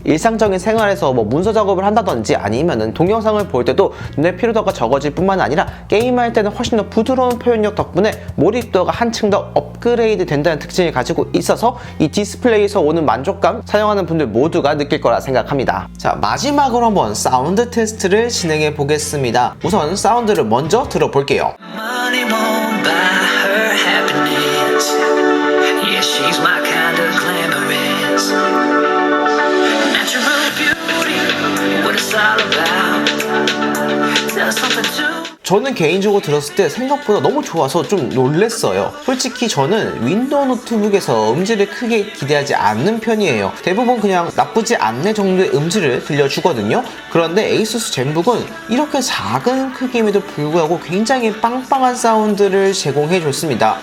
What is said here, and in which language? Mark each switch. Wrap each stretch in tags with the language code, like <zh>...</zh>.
<ko>일상적인 생활에서 문서 작업을 한다든지 아니면은 동영상을 볼 때도 눈의 피로도가 적어질 뿐만 아니라 게임할 때는 훨씬 더 부드러운 표현력 덕분에 몰입도가 한층 더 업그레이드 된다는 특징을 가지고 있어서 이 디스플레이에서 오는 만족감 사용하는 분들 모두가 느낄 거라 생각합니다. 자, 마지막으로 한번 사운드 테스트를 진행해 보겠습니다. 우선 사운드를 먼저 들어볼게요.</ko> <en>Money won't buy her happiness. Yeah, she's my kind of glamorous. Natural beauty, what it's all about. Tell something to.</en> <ko>저는 개인적으로 들었을 때 생각보다 너무 좋아서 좀 놀랬어요. 솔직히 저는 윈도우 노트북에서 음질을 크게 기대하지 않는 편이에요. 대부분 그냥 나쁘지 않네 정도의 음질을 들려주거든요. 그런데 에이수스 젠북은 이렇게 작은 크기임에도 불구하고 굉장히 빵빵한 사운드를 제공해줬습니다.</ko>